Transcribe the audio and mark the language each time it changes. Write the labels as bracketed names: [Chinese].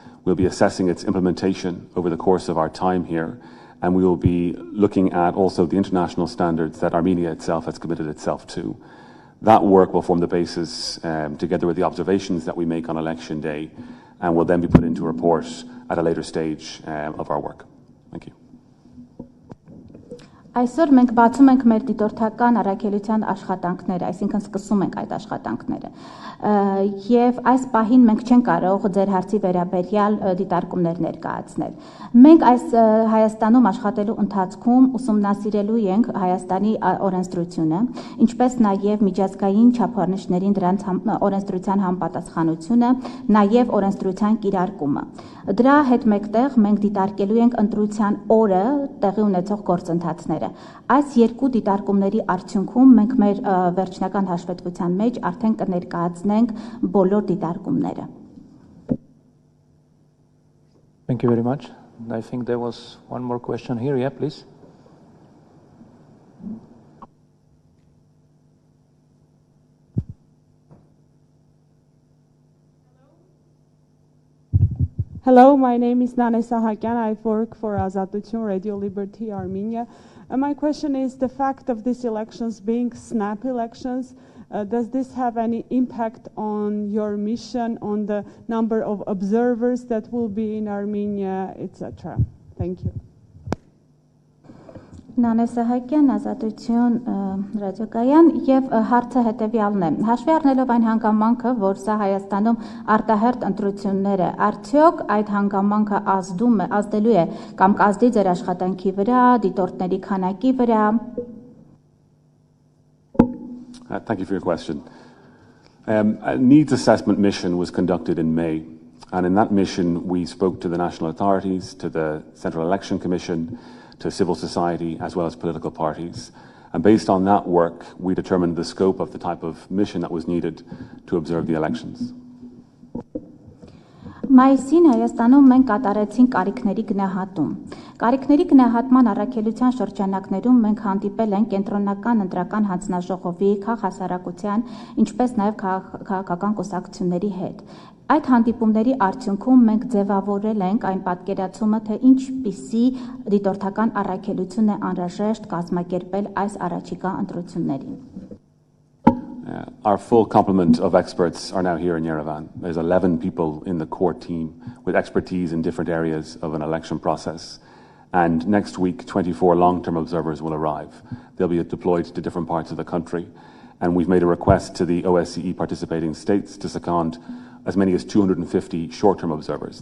[English] We'll be assessing its implementation over the course of our time here, and we will be looking at also the international standards that Armenia itself has committed itself to. That work will form the basis, together with the observations that we make on election day, and will then be put into a report at a later stage of our work. Thank you. [Armenian] Այսօր մենք բացում ենք մեր դիտորդական առաքելության աշխատանքները, այսինքն սկսում ենք այդ աշխատանքները։ Եվ այս պահին մենք չենք կարող ձեր հարցի վերաբերյալ դիտարկումներ ներկայացնել։ Մենք այս Հայաստանում աշխատելու ընթացքում ուսումնասիրելու ենք Հայաստանի օրենսդրությունը, ինչպես նաև միջազգային չափորոշիչներին դրանց օրենսդրության համապատասխանությունը, նաև օրենսդրության կիրարկումը։ Դրա հետ մեկտեղ մենք դիտարկելու ենք ընտրության օրը տեղի ունեցող գործընթացները։ Այս երկու դիտարկումների արդյունքում մենք մեր վերջնական հաշվետվության մեջ արդեն կներկայացնենք բոլոր դիտարկումները։ [English] Thank you very much. I think there was one more question here. Yeah, please. Hello, my name is Nane Sahakyan. I work for Azatutun Radio Liberty Armenia. My question is the fact of these elections being snap elections. Does this have any impact on your mission, on the number of observers that will be in Armenia, etc.? Thank you. [Armenian] Նանե Սահակյան, Ազատություն ռադիոկայան եւ հարցը հետեւյալն է։ Հաշվի առնելով այն հանգամանքը, որ սա Հայաստանում արտահերթ ընտրություններ է, արդյոք այդ հանգամանքը ազդելու է կամ կազդի ձեր աշխատանքի վրա, դիտորդների քանակի վրա։ [English] Thank you for your question. A needs assessment mission was conducted in May, and in that mission we spoke to the national authorities, to the Central Election Commission, to civil society, as well as political parties. And based on that work, we determined the scope of the type of mission that was needed to observe the elections. [Armenian] Մայիսին Հայաստանում մենք կատարեցինք կարիքների գնահատում։ Կարիքների գնահատման առաքելության շրջանակներում մենք հանդիպել ենք կենտրոնական ընտրական հանձնաժողովի, քաղաքասարակության, ինչպես նաև քաղաքական կուսակցությունների հետ։ Այդ հանդիպումների արդյունքում մենք ձևավորել ենք այն պատկերացումը, թե ինչպիսի դիտորդական առաքելություն է անհրաժեշտ կազմակերպել այս առաջիկա ընտրություններին։ [English] Our full complement of experts are now here in Yerevan. There's 11 people in the core team with expertise in different areas of an election process. And next week, 24 long-term observers will arrive. They'll be deployed to different parts of the country. And we've made a request to the OSCE participating states to second as many as 250 short-term observers.